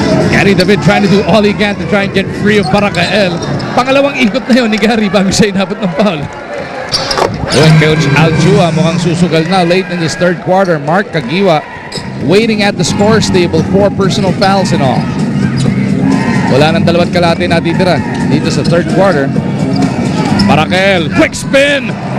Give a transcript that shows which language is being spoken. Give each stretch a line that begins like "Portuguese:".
English: Gary David trying to do all he can to try and get free of Barangay.
Filipino: Pangalawang ikot na yun ni Gary bago siya inabot ng foul. Coach Aljua mukhang susugal na late in this third quarter.
English: Mark Kagiwa waiting at the scores table, 4 personal fouls in all.
Filipino: Wala nang dalawat kalahati natitira dito sa third quarter. Marakel, quick spin!